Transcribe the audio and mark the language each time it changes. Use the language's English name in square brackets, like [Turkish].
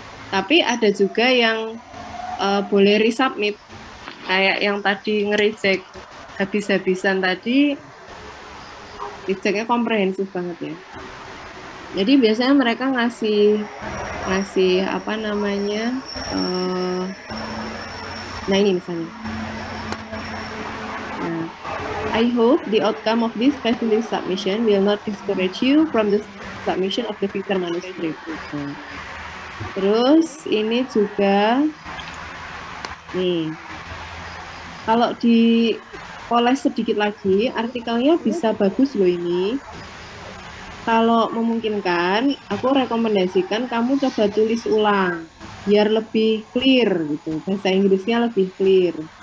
[Indonesian] Tapi ada juga yang boleh resubmit, kayak yang tadi nge-reject habis-habisan tadi, rejectnya komprehensif banget ya. Jadi biasanya mereka ngasih apa namanya, nah ini misalnya. [English] Nah, I hope the outcome of this specialist submission will not discourage you from the submission of the future manuscript. [Indonesian] Terus ini juga nih, kalau dipoles sedikit lagi, artikelnya bisa bagus loh ini. Kalau memungkinkan, aku rekomendasikan kamu coba tulis ulang, biar lebih clear gitu, bahasa Inggrisnya lebih clear.